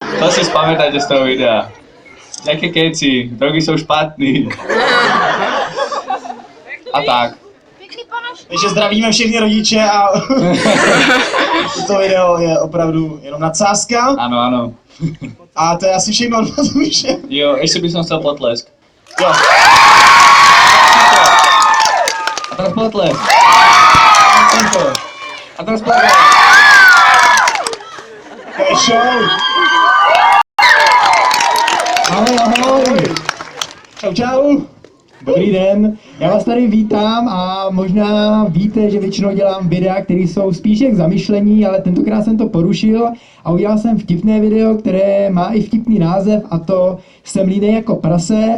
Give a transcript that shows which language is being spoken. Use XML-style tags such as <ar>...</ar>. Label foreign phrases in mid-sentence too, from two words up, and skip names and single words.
<sk>To si spamätajte z toho videa.</sk> <cs>Jaké keci, drogy jsou špatný. A tak. Takže zdravíme všechny rodiče a to video je opravdu jenom nadsázka.</cs> <sk>Áno, áno.</sk> <cs>A to je asi všechno na tom, že?</cs> <sk>Jo, ešte by som chcel potlesk. Jo. A teraz potlesk. A teraz potlesk. To je show. Ahoj, ahoj. Čau, čau.</sk> <cs>Dobrý den, já vás tady vítám a možná víte, že většinou dělám videa, které jsou spíš jak zamyšlení, ale tentokrát jsem to porušil a udělal jsem vtipné video, které má i vtipný název, a to Jsem línej jako prase.</cs>